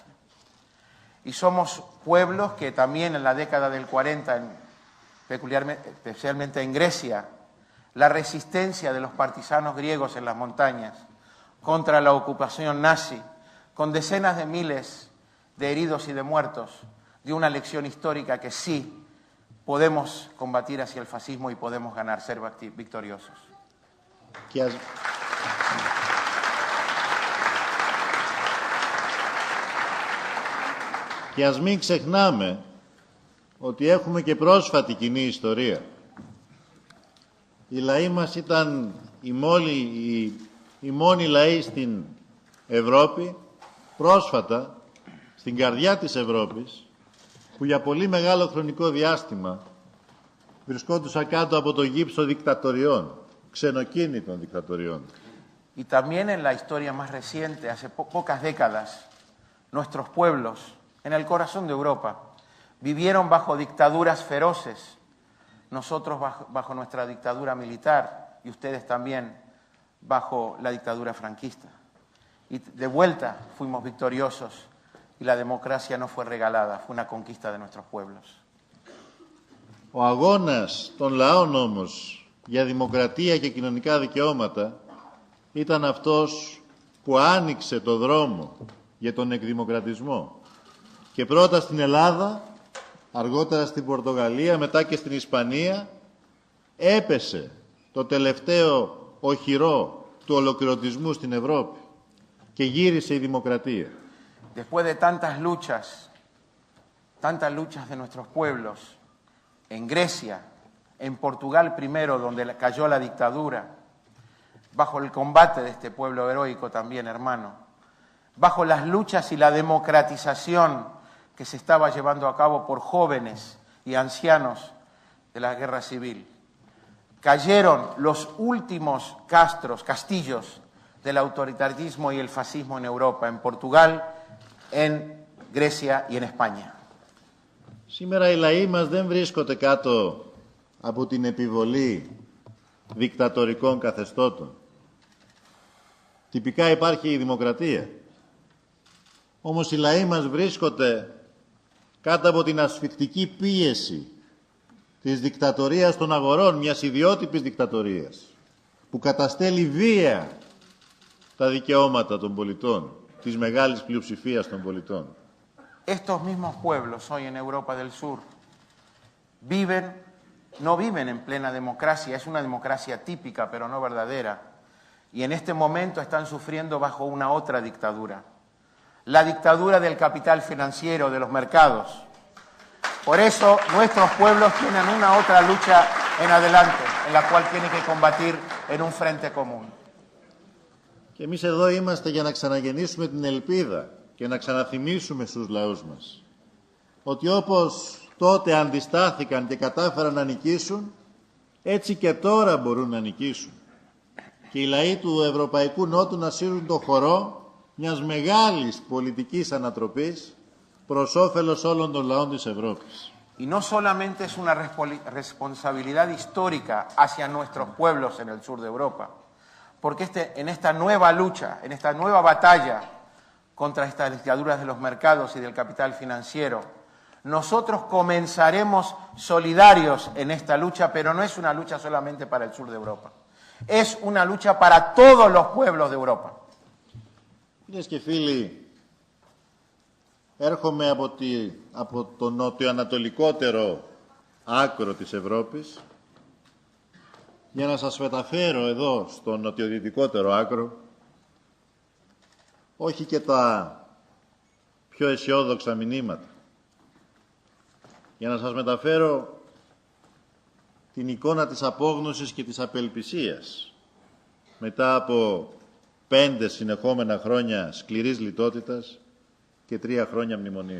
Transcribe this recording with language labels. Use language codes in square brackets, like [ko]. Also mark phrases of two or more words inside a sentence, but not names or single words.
[es] Y somos pueblos que también en la década del 40, especialmente en Grecia, la resistencia de los partisanos griegos en las montañas contra la ocupación nazi, con decenas de miles de heridos y de muertos, dio una lección histórica que sí podemos combatir hacia el fascismo y podemos ganar, ser victoriosos. [el] Και ας μην ξεχνάμε ότι έχουμε και πρόσφατη κοινή ιστορία. Οι λαοί μας ήταν οι μόνοι λαοί στην Ευρώπη, πρόσφατα, στην καρδιά της Ευρώπης, που για πολύ μεγάλο χρονικό διάστημα βρισκόντουσαν κάτω από το γύψο δικτατοριών, ξενοκίνητων δικτατοριών. [es] Y también en la historia más reciente, hace pocas décadas, nuestros pueblos, en el corazón de Europa, vivieron bajo dictaduras feroces, nosotros bajo nuestra dictadura militar y ustedes también bajo la dictadura franquista. Y de vuelta fuimos victoriosos y la democracia no fue regalada, fue una conquista de nuestros pueblos. [el] Ο αγώνας των λαών όμως για δημοκρατία και κοινωνικά δικαιώματα ήταν αυτός που άνοιξε το δρόμο για τον εκδημοκρατισμό. Και πρώτα στην Ελλάδα, αργότερα στην Πορτογαλία, μετά και στην Ισπανία, έπεσε το τελευταίο οχυρό του ολοκληρωτισμού στην Ευρώπη και γύρισε η δημοκρατία. [es] Después de tantas luchas de nuestros pueblos, en Grecia, en Portugal primero, donde cayó la dictadura, bajo el combate de este pueblo heroico también, hermano, bajo las luchas y la democratización que se estaba llevando a cabo por jóvenes y ancianos de la guerra civil. Cayeron los últimos castillos del autoritarismo y el fascismo en Europa, en Portugal, en Grecia y en España. [el] Σήμερα οι λαοί μας δεν βρίσκονται κάτω από την επιβολή δικτατορικών καθεστώτων. Τυπικά υπάρχει η δημοκρατία. Όμως οι λαοί μας βρίσκονται κάτω από την ασφικτική πίεση της δικτατορίας των αγορών, μιας ιδιότυπης δικτατορίας, που καταστέλει βία τα δικαιώματα των πολιτών, της μεγάλης πλειοψηφίας των πολιτών. [es] Estos mismos pueblos hoy en Europa del Sur no viven en plena democracia, es una democracia típica pero no verdadera, y en este momento están sufriendo bajo una otra dictadura, la dictadura del capital financiero, de los mercados. Por eso nuestros pueblos tienen una otra lucha en adelante, en la cual tienen que combatir en un frente común. [el] Και εμείς εδώ είμαστε για να ξαναγεννήσουμε την ελπίδα και να ξαναθυμίσουμε στους λαούς μας ότι όπως τότε αντιστάθηκαν και κατάφεραν να νικήσουν, έτσι και τώρα μπορούν να νικήσουν. Και οι λαοί του Ευρωπαϊκού Νότου να σύρουν το χορό μιας μεγάλης πολιτικής ανατροπής προς όφελος όλων των λαών της Ευρώπης. [es] Y no solamente es una responsabilidad histórica hacia nuestros pueblos en el sur de Europa, porque en esta nueva lucha, en esta nueva batalla contra estas dictaduras de los mercados y del capital financiero, nosotros comenzaremos solidarios en esta lucha, pero no es una lucha solamente para el sur de Europa, es una lucha para todos los pueblos de Europa. [el] Κυρίες και φίλοι, έρχομαι από το νοτιοανατολικότερο άκρο της Ευρώπης για να σας μεταφέρω εδώ στο νοτιοδυτικότερο άκρο όχι και τα πιο αισιόδοξα μηνύματα, για να σας μεταφέρω την εικόνα της απόγνωσης και της απελπισίας μετά από 5 συνεχόμενα χρόνια σκληρής λιτότητας και 3 χρόνια μνημονίου.